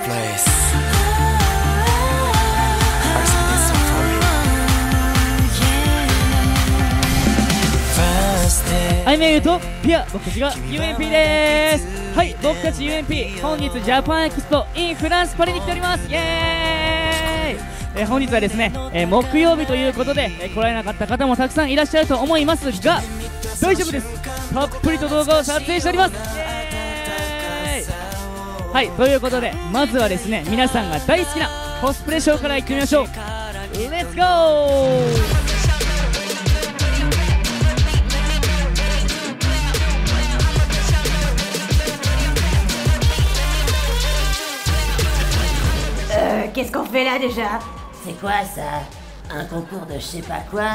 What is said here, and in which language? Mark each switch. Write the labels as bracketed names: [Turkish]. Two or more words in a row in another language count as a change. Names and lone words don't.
[English] this. Or sing this song for me. First day. [Japanese] アイメイとピア、僕たちが UMP です。はい、僕たち UMP、本日ジャパンエキスポ in フランスパリに来ております。イエーイ。本日はですね、木曜日ということで、来られなかった方もたくさんいらっしゃると思いますが、大丈夫です。たっぷりと動画を撮影しております。イエーイ。はい、ということでまずはですね、皆さんが大好きなコスプレショーから行ってみましょう。レッツゴー。 [French] Qu'est-ce qu'on fait là déjà? C'est quoi ça? Un concours de je sais pas quoi?